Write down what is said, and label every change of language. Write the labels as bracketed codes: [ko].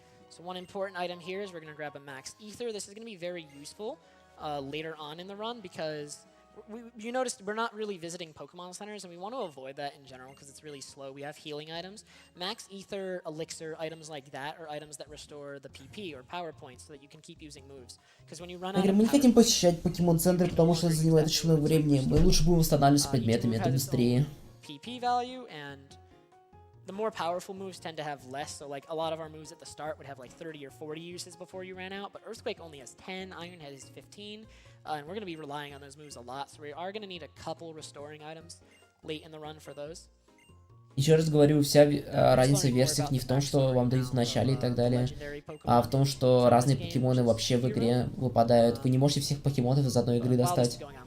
[en] So one important item here is we're going to grab a Max Ether. This is going to be very useful later on in the run because you noticed we're not really visiting Pokemon centers, and we want to avoid that in general because it's really slow. We have healing items. Max Ether, Elixir, items like that are items that restore the PP or power points so that you can keep using moves. Because when you run out of [ru] мы не хотим посещать Покемон-центры, потому что это занимает очень много времени. Мы лучше будем восстанавливаться предметами, это быстрее. [en] PP value, and the more powerful moves tend to have less. So like a lot of our moves at the start would have like 30 or 40 uses before you ran out, but Earthquake only has 10, Iron Head is 15. And we're going to be relying on those moves a lot, so we are going to need a couple restoring items late in the run for those. [ru] Еще раз говорю, вся разница в версиях не в том, что вам дают в начале и так далее, а в том, что разные покемоны вообще в игре выпадают. Вы не можете всех покемонов из одной игры достать.